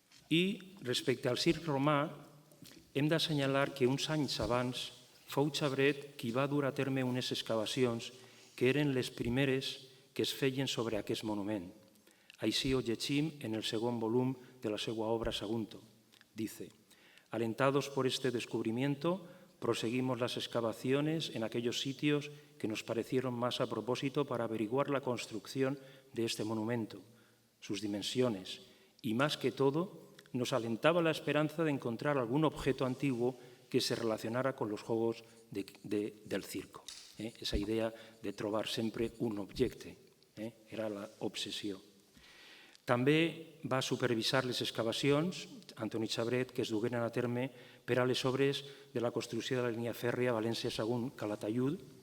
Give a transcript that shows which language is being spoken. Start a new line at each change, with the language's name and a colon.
Catalan: I respecte al circ romà, hem d'assenyalar que uns anys abans fou Xabret qui va dur a terme unes excavacions que eren les primeres que es feien sobre aquest monument. Així ho llegim en el segon volum de la seva obra Sagunto.
Spanish: Dice: alentados por este descubrimiento, proseguimos las excavaciones en aquellos sitios que nos parecieron más a propósito para averiguar la construcción de este monumento, sus dimensiones, y más que todo, nos alentaba la esperanza de encontrar algún objeto antiguo que se relacionara con los juegos del circo.
Catalan: Esa idea de trobar sempre un objecte era l'obsessió. També va supervisar les excavacions, Antoni Xabret, que es dugueren a terme per a les obres de la construcció de la línia fèrria València-Sagunt-Calatayud.